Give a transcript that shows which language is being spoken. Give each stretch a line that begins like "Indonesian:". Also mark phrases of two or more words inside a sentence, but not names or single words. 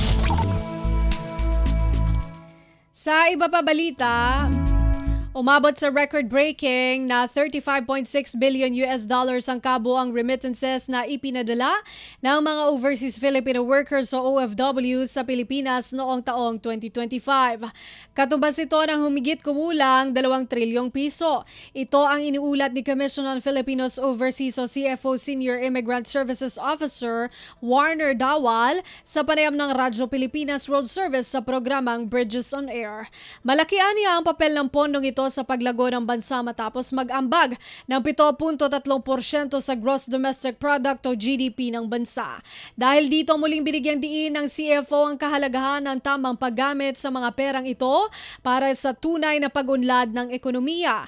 Filipino: Sa iba pa balita, umabot sa record-breaking na $35.6 billion ang kabuang remittances na ipinadala ng mga
English: overseas Filipino workers
Filipino: o OFW sa Pilipinas noong taong 2025. Katumbas ito ng humigit kumulang 2 trilyong piso. Ito ang iniulat ni Commission on Filipinos Overseas o CFO Senior Immigrant Services Officer Warner Dawal sa panayam ng Radyo Pilipinas Road Service sa programang Bridges on Air. Malaki aniya ang papel ng pondong ito sa paglago ng bansa matapos mag-ambag ng 7.3% sa
English: gross domestic product
Filipino: o GDP ng bansa. Dahil dito muling binigyang diin ng CFO ang kahalagahan ng tamang paggamit sa mga perang ito para sa tunay na pag-unlad ng ekonomiya.